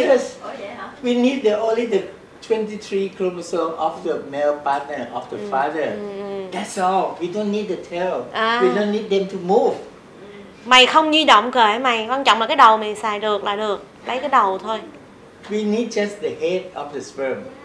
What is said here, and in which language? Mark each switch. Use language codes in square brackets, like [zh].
[en] Because we need only the 23 chromosomes of the male partner of the father. That's all. We don't need the tail. We don't need them to move. [vi] Mày không di động kệ mày, quan trọng là cái đầu mày xài được là được. Lấy cái đầu thôi. [en] We need just the head of the sperm.